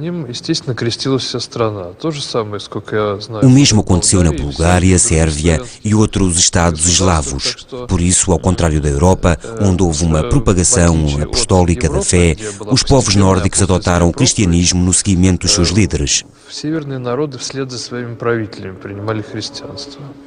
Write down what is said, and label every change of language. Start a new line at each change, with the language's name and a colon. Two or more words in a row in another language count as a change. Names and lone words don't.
Portuguese: O mesmo aconteceu na Bulgária, Sérvia e outros Estados eslavos. Por isso, ao contrário da Europa, onde houve uma propagação apostólica da fé, os povos nórdicos adotaram o cristianismo no seguimento dos seus líderes.
Russian: Северные народы вслед за своими правителями принимали христианство.